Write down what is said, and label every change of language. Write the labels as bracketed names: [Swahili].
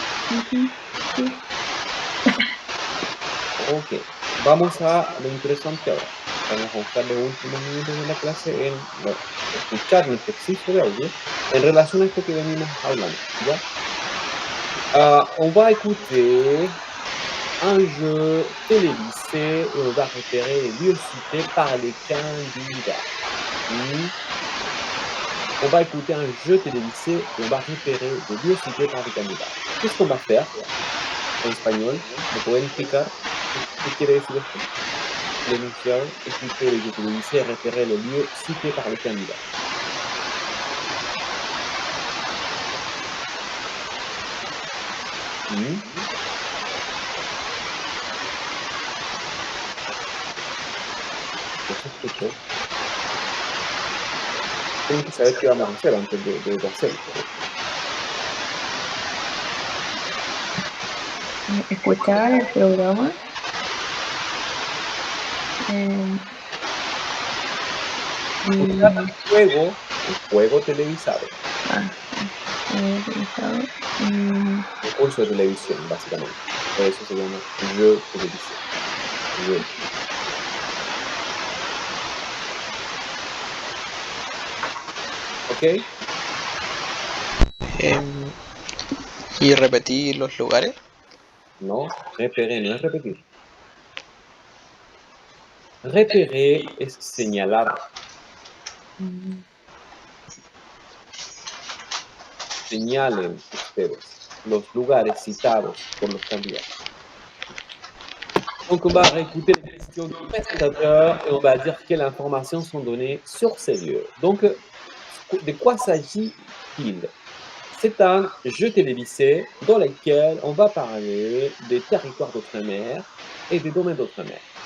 [Spanish] Ujú, sí. Ok, vamos a lo interesante ahora. Vamos a usar los últimos minutos de la clase en escuchar un ejercicio de audio en relación a esto que venimos hablando, ¿ya? [French] On va écouter un jeu télévisé et on va repérer les lieux cités par les candidats. Hmm. On va écouter un jeu télévisé et on va repérer des lieux cités par les candidats. Qu'est-ce qu'on va faire en español? [Spanish] ¿Me pueden explicar qué quiere decir esto? El enunciado, [French] écouter les jeux télévisés et repérer les lieux cités par les candidats. Hmm. [Spanish] No se escuchó. Tienen que saber qué vamos a hacer antes de hacerlo. Escuchar el programa. Y, El juego televisado, utilizado, y un curso de televisión, básicamente. Eso se llama jeu télévisé. [French] Jeu. [Spanish] ¿Ok? Em, y repetir los lugares. No, repérer no es repetir. Repérer es señalar. Señalen ustedes los lugares citados por los candidatos. [French] Donc, on va réécouter les questions du présentateur et on va dire quelles informations sont données sur ces lieux. Donc, de quoi s'agit-il? C'est un jeu télévisé dans lequel on va parler des territoires d'outre-mer et des domaines d'outre-mer.